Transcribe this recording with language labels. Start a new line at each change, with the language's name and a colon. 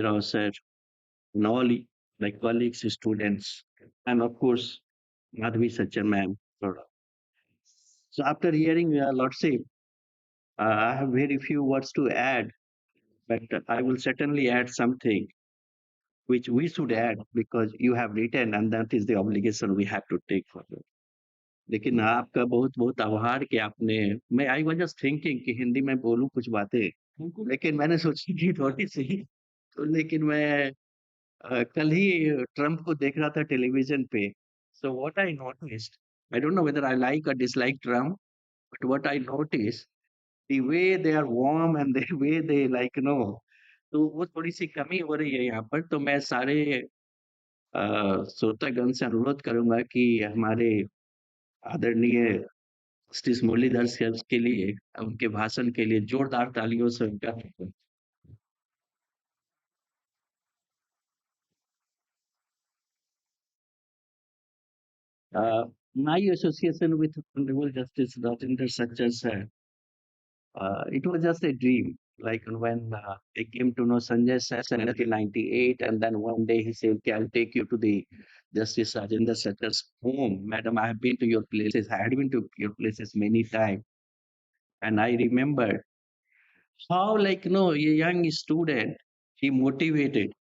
English: Rao sir, and all my colleagues, students, and of course, Madhvi Sachar ma'am. So after hearing Lordship, I have very few words to add, but I will certainly add something which we should add because you have written and that is the obligation we have to take for you.
Hindi: लेकिन आपका बहुत बहुत आभार कि आपने मैं
English: I was just thinking
Hindi: कि हिंदी में बोलूं कुछ बातें लेकिन मैंने सोची कि थोड़ी सी तो लेकिन मैं कल ही ट्रम्प को देख रहा था टेलीविजन पे
English: so what I noticed I don't know whether I like और dislike Trump but what I notice the way they are warm and the way they like
Hindi: तो वो थोड़ी-सी कमी हो रही है यहाँ पर, तो मैं सारे श्रोतागण से अनुरोध करूँगा कि हमारे आदरणीय जस्टिस मुरलीधर सर के लिए, उनके भाषण के लिए जोरदार तालियों से उनका
English: my association with Honorable Justice Rajindar Sachar sir, it was just a dream. Like when I came to know Sanjay sir in 1998, and then one day he said, "Okay, I'll take you to the Justice Rajindar Sachar's home. Madam, I have been to your places. I had been to your places many times." And I remember how, like, a young student, he motivated.